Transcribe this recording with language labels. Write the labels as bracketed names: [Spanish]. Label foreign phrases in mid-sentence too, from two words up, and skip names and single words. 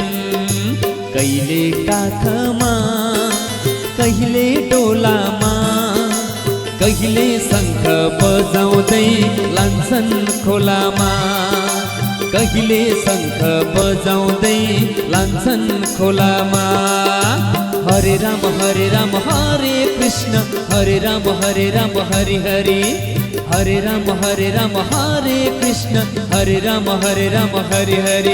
[Nepali] कहिले काखमा कहिले डोलामा कहिले शङ्ख बजाउँदै लान्छन् खोलामा। कहिले शङ्ख बजाउँदै लान्छन् खोलामा। [Sanskrit] हरे राम हरे कृष्ण हरे राम हरे हरे। हरे राम हरे कृष्ण हरे राम हरे हरे।